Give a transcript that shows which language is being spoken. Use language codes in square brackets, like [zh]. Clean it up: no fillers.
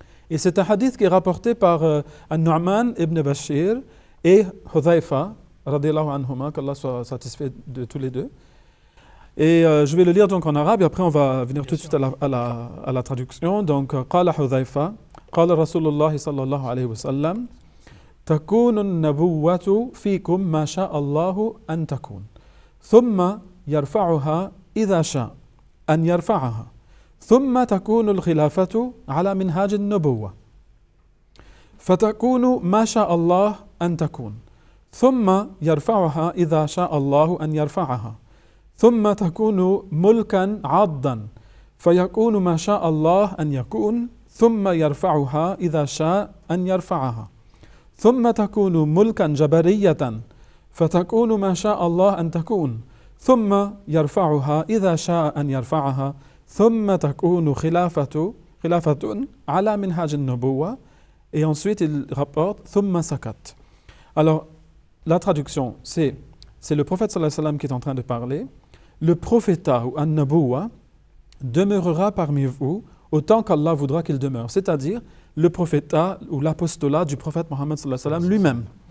[fr] Et c'est un hadith qui est rapporté par An-Nu'man ibn Bashir et Hudhayfa, radiyallahu anhuma, qu'Allah soit satisfait de tous les deux. Et je vais le lire donc en arabe, et après on va venir tout de suite à la traduction. [ar] Donc, قال حذيفة قال رسول الله صلى الله عليه وسلم تكون النبوة فيكم ما شاء الله أن تكون ثم يرفعها إذا شاء أن يرفعها ثم تكون الخلافة على منهاج النبوة فتكون ما شاء الله أن تكون ثم يرفعها إذا شاء الله أن يرفعها ثم تكون ملكا عضا فيكون ما شاء الله أن يكون ثم يرفعها إذا شاء أن يرفعها ثم تكون ملكا جبرية فتكون ما شاء الله أن تكون ثم يرفعها إذا شاء أن يرفعها ثم تكون خلافة على منهاج النبوة. [fr] Et ensuite il rapporte [ar] ثم سكت. [fr] Alors la traduction c'est le prophète sallallahu alayhi wa sallam qui est en train de parler. Le prophétat ou an-nabuwa demeurera parmi vous autant qu'Allah voudra qu'il demeure, c'est-à-dire le prophétat ou l'apostolat du prophète Mohammed sallallahu alayhi wa sallam lui-même.